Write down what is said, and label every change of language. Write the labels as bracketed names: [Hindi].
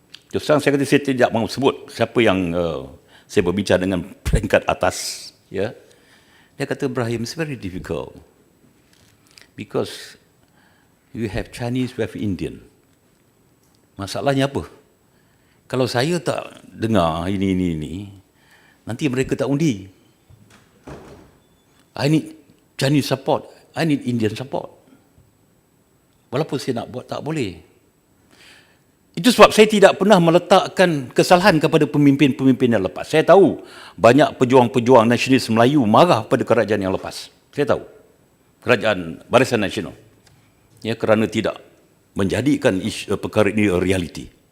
[Malay] Terus terang saya kata saya tidak mahu sebut siapa yang saya berbincang dengan peringkat atas. Ya. Dia kata, [English] Ibrahim, it's very difficult. Because you have Chinese, you have Indian. [Malay] Masalahnya apa? Kalau saya tak dengar ini, nanti mereka tak undi. [English] I need Chinese support, I need Indian support. [Malay] Walaupun saya nak buat, tak boleh. Itu sebab saya tidak pernah meletakkan kesalahan kepada pemimpin-pemimpin yang lepas. Saya tahu banyak pejuang-pejuang nasionalis Melayu marah pada kerajaan yang lepas. Saya tahu. Kerajaan Barisan Nasional. Ya, kerana tidak menjadikan perkara ini reality.